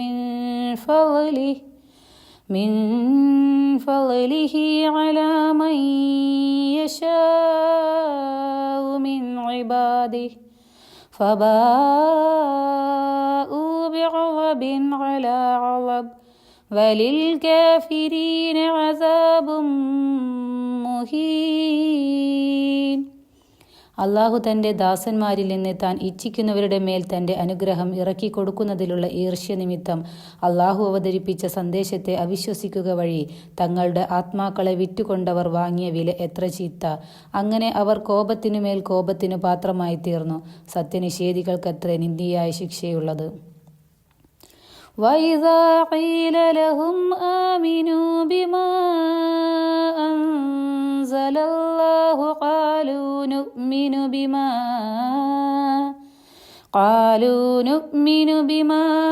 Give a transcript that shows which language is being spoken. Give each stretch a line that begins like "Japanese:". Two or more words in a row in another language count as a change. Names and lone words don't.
Arabic: من فضله على من يشاء من عباده فباءوا بغضب على غضب وللكافرين عذاب മുഹീൻ.
Malayalam: അള്ളാഹു തൻ്റെ ദാസന്മാരിൽ നിന്ന് താൻ ഇച്ഛിക്കുന്നവരുടെ മേൽ തൻ്റെ അനുഗ്രഹം ഇറക്കിക്കൊടുക്കുന്നതിലുള്ള ഈർഷ്യ നിമിത്തം അള്ളാഹു അവതരിപ്പിച്ച സന്ദേശത്തെ അവിശ്വസിക്കുക വഴി തങ്ങളുടെ ആത്മാക്കളെ വിറ്റുകൊണ്ടവർ വാങ്ങിയ വില എത്ര ചീത്ത. അങ്ങനെ അവർ കോപത്തിനുമേൽ കോപത്തിനു പാത്രമായി തീർന്നു. സത്യനിഷേധികൾക്കത്രേ നിന്ദിയായ ശിക്ഷയുള്ളത്.
Arabic: وَإِذَا قِيلَ لَهُمْ آمِنُوا بِمَا أَنزَلَ اللَّهُ قَالُوا نُؤْمِنُ بِمَا